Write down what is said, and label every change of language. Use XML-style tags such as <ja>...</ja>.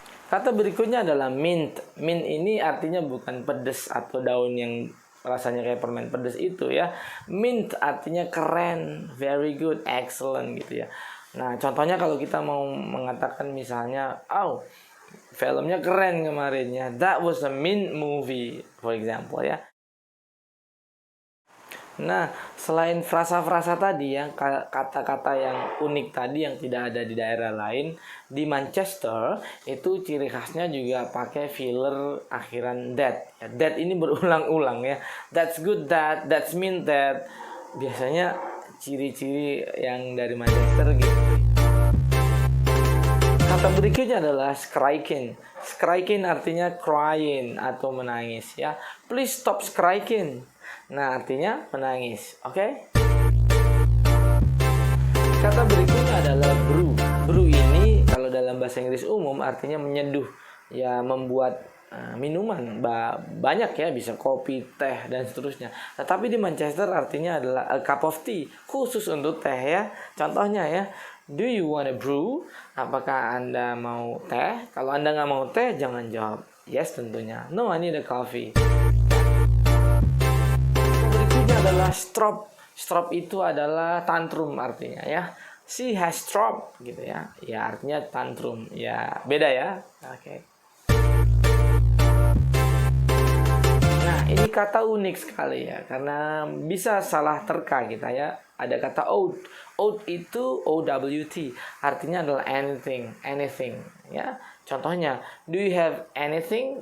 <id>Kata berikutnya adalah mint. Mint ini artinya bukan pedas atau daun yang rasanya kayak permen pedas itu ya. Mint artinya keren,</id> <en>very good, excellent</en> <id>gitu ya. Nah, contohnya kalau kita mau mengatakan misalnya, oh, filmnya keren kemarin ya.</id> <en>That was a mint movie, for example</en> <id>ya. Nah, selain frasa-frasa tadi yang kata-kata yang unik tadi yang tidak ada di daerah lain, di Manchester itu ciri khasnya juga pakai filler akhiran that. Ya, that ini berulang-ulang ya.</id> <en>That's good that, that's mean that.</en> <id>Biasanya ciri-ciri yang dari Manchester gitu. Kata berikutnya adalah skriking. Skriking artinya crying atau menangis ya.</id> <en>Please stop skriking.</en> <id>Nah, artinya menangis. Oke?</id> <en>Okay?</en> <id>Kata berikutnya adalah brew. Brew ini kalau dalam bahasa Inggris umum artinya menyeduh. Ya, membuat minuman. Banyak ya, bisa kopi, teh, dan seterusnya. Tetapi di Manchester artinya adalah</id> <en>a cup of tea.</en> <id>Khusus untuk teh ya. Contohnya ya,</id> <en>do you want a brew?</en> <id>Apakah Anda mau teh? Kalau Anda nggak mau teh, jangan jawab yes tentunya.</id> <en>No, I need a coffee.</en> <id>Adalah strop. Strop itu adalah tantrum artinya ya.</id> <en>She has strop</en> <id>gitu ya. Ya artinya tantrum. Ya beda ya. Oke. Nah, ini kata unik sekali ya, karena bisa salah terka kita ya. Ada kata out. Out itu OWT. Artinya adalah</id> <en>anything, anything</en> <id>ya. Contohnya,</id> <en>do you have anything?</en>